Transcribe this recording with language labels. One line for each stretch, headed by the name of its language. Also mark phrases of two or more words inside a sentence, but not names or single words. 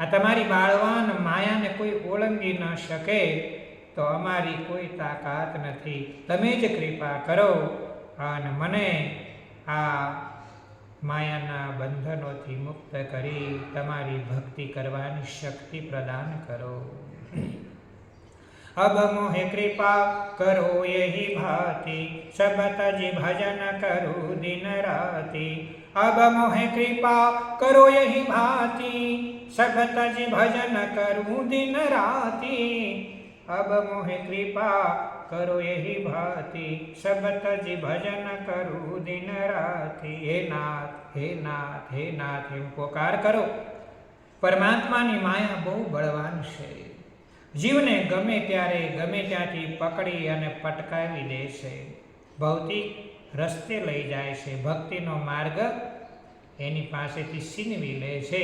Gujarati: આ તમારી બાળવાન માયાને કોઈ ઓળંગી ન શકે તો અમારી કોઈ તાકાત નથી. તમે જ કૃપા કરો અને મને આ માયાના બંધનોથી મુક્ત કરી તમારી ભક્તિ કરવાની શક્તિ પ્રદાન કરો.
Hindi: अब मोहे कृपा करो यही भांति, सब तज भजन करो दिन राति. अब मोहे कृपा करो यही भांति, सब तज भजन करूं दिन राति. अब मोहे कृपा करो यही भांति, सब तज भजन करूं दिन राति. हे नाथ हे नाथ हे नाथ
Gujarati: એમ પોકાર કરો. પરમાત્માની માયા બહુ બળવાન છે. જીવને ગમે ત્યારે ગમે ત્યાંથી પકડી અને પટકાવી દે છે. ભૌતિક રસ્તે લઈ જાય છે. ભક્તિનો માર્ગ એની પાસેથી છીનવી લે છે.